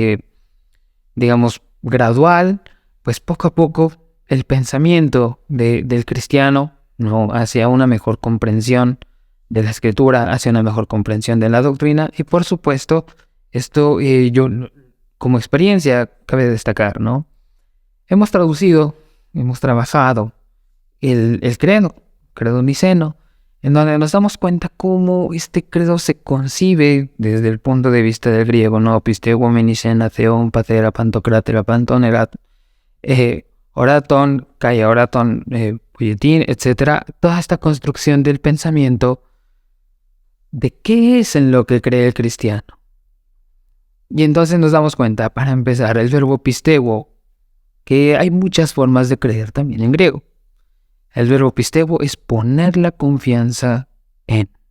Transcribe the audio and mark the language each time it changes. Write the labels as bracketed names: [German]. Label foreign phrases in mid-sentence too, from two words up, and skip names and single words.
[Spanish] digamos, gradual, pues poco a poco, el pensamiento del cristiano, ¿no?, hacia una mejor comprensión de la escritura, hacia una mejor comprensión de la doctrina, y por supuesto, esto yo como experiencia cabe destacar, ¿no? Hemos traducido, hemos trabajado el credo niceno, en donde nos damos cuenta cómo este credo se concibe desde el punto de vista del griego, ¿no? [Greek] Πιστεύω, νίκαινα, θεόν, πατέρα, παντοκράτορα, πάντων, ἐρατ, ὁρατῶν, καὶ ὁρατῶν, ποιητήν, [Spanish] etc. Toda esta construcción del pensamiento de qué es en lo que cree el cristiano. Y entonces nos damos cuenta, para empezar, el verbo pisteuo, que hay muchas formas de creer también en griego. El verbo pisteuo es poner la confianza en.